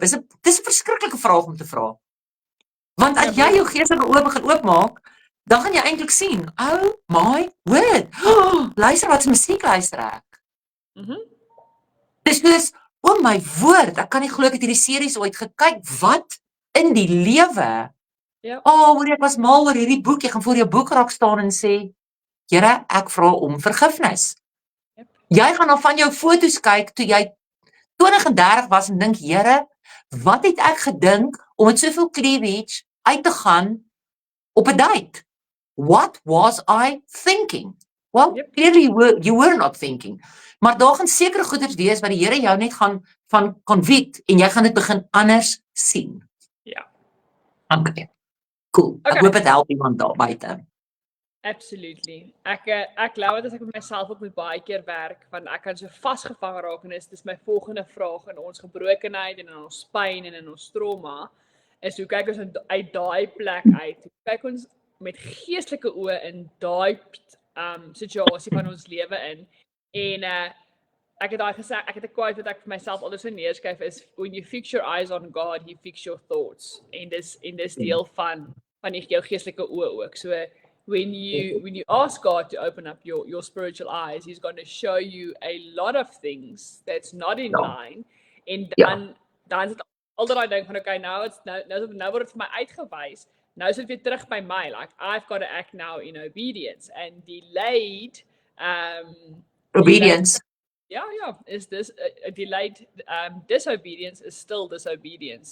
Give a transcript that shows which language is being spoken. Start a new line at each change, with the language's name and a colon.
Afrikaans: Dis 'n verskriklike vraag om te vra. Want as jy jou geestelike oë begin oopmaak, dan gaan jy eintlik sien,
English: oh my word.
Afrikaans: Luister wat se musiek luister ek. Dis oh my woord, ek kan nie glo ek het hierdie series ooit gekyk. Wat in die lewe? Ja. Hoor ek was mal oor hierdie boek. Jy gaan voor jou boekrak staan en sê, Here, ek vra om vergifnis. Yep. Jy gaan dan van jou foto's kyk toe jy 20 en 30 was en dink, Here, wat het ek gedink om met soveel cleavage uit te gaan op 'n date?
English: What was I thinking? Well, clearly you were not thinking.
Afrikaans: Maar daar gaan sekere goeders wees wat die Here jou net gaan van convict en jy gaan dit begin anders sien. Ja.
English: Okay. Cool.
Afrikaans: Ek hoop dit help iemand daar buite. Absolutely. Ek glo dit as ek met myself ook moet baie keer werk want ek kan so vasgevang raak en dis my volgende vraag in ons gebrokenheid en in ons pyn en in ons trauma is hoe kyk ons uit daai plek uit? Hoe kyk ons met geestelike oë in daai situasie van ons lewe in? En ek het daai gesê, ek het 'n quote wat ek vir myself altyd so neerskryf is
English: when you fix your eyes on God, he fix your thoughts.
Afrikaans: En dis deel van jou geestelike oë ook.
English: So when you ask God to open up your spiritual eyes, he's going to show you a lot of things that's not in line.
Afrikaans: En dan is dit altyd daai ding van okay, nou word dit vir my uitgewys. Nou is dit weer terug by my.
English: Like I've got to act now in obedience and delayed obedience.
Afrikaans: Ja, is dis
English: delayed disobedience is still disobedience.